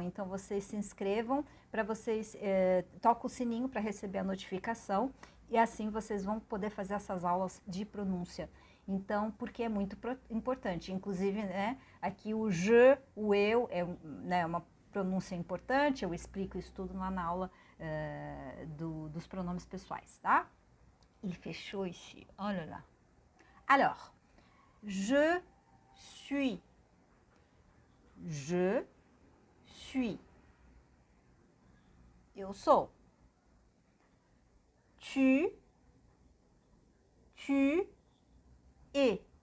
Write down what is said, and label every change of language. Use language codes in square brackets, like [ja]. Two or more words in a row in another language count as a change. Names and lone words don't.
[pt] Então vocês se inscrevam, para vocês toquem o sininho para receber a notificação, e assim vocês vão poder fazer essas aulas de pronúncia. Então, porque é muito importante, inclusive, né, aqui o je, o eu, né, uma pronúncia importante, eu explico isso tudo lá na aula dos pronomes pessoais, tá? [fr] Il fait chaud ici, oh là là. Alors, je suis. Je suis. [pt] Eu sou. [fr] Tu es.